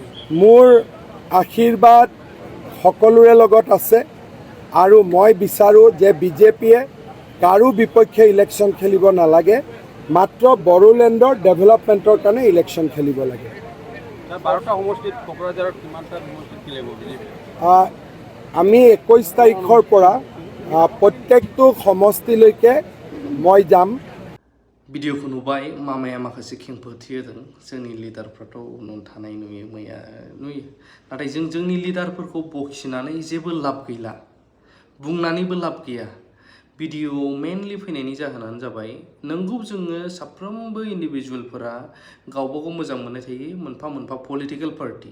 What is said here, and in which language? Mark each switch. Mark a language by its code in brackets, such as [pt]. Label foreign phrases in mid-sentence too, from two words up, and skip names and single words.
[as] মোৰ আশীৰ্বাদ সকলোৰে লগত আছে, আৰু মই বিচাৰোঁ যে বিজেপিয়ে কাৰো বিপক্ষে ইলেকশ্যন খেলিব নালাগে, মাত্ৰ বড়োলেণ্ডৰ ডেভেলপমেণ্টৰ কাৰণে ইলেকশ্যন খেলিব লাগে। 12টা সমষ্টিত কোকৰাঝাৰত কিমানটা সমষ্টিত খেলিব বিজেপি? আমি 21 তাৰিখৰ পৰা প্ৰত্যেকটো সমষ্টিলৈকে মই যাম। [brx] भिडिअखौ नुबाय, मामाया माखासे खेंफोरथि होदों। जोंनि लिडारफ्राथ' उनाव थानाय नुयो, मैया नुयो। नाथाय जों जोंनि लिडारफोरखौ बखिनानै जेबो लाब गैला, बुंनानैबो लाब गैया। भिडिअ मेनलि फैनायनि जाहोनानो जाबाय, नोंगौ जोङो साफ्रोमबो इन्डिभिजुवेलफोरा गावबा गाव मोजां मोननाय थायो, मोनफा मोनफा [en] political party.